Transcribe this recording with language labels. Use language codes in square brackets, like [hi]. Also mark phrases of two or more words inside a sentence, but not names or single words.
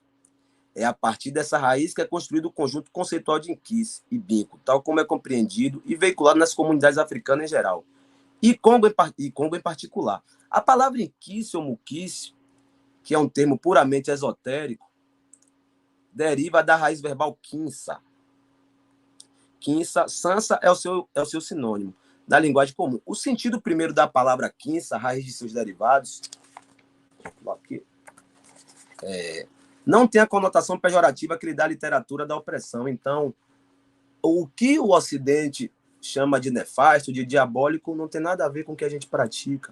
[pt] É a partir dessa raiz que é construído o conjunto conceitual de inquice e binco, tal como é compreendido e veiculado nas comunidades africanas em geral, e Congo em particular. A palavra inquice ou muquice, que é um termo puramente esotérico, deriva da raiz verbal quinça. Quinça, sansa é o seu sinônimo da linguagem comum. O sentido primeiro da palavra quinça, a raiz de seus derivados, aqui, não tem a conotação pejorativa que lhe dá a literatura da opressão. Então, o que o Ocidente chama de nefasto, de diabólico, não tem nada a ver com o que a gente pratica.